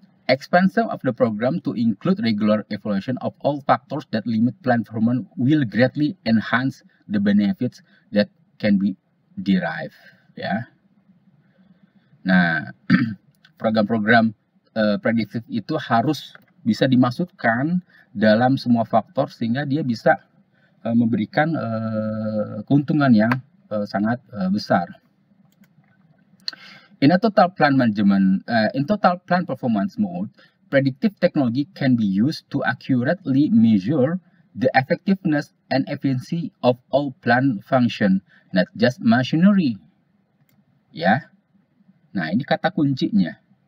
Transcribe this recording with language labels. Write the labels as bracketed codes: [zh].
[en] Expansion of the program to include regular evaluation of all factors that limit plant performance will greatly enhance the benefits that can be derived. [id] Ya. Nah, program-program prediktif itu harus bisa dimasukkan dalam semua faktor sehingga dia bisa memberikan keuntungan yang sangat besar. [en] In total plan performance mode, predictive technology can be used to accurately measure the effectiveness and efficiency of all plant function, not just machinery. [id] Ya, nah ini kata kuncinya.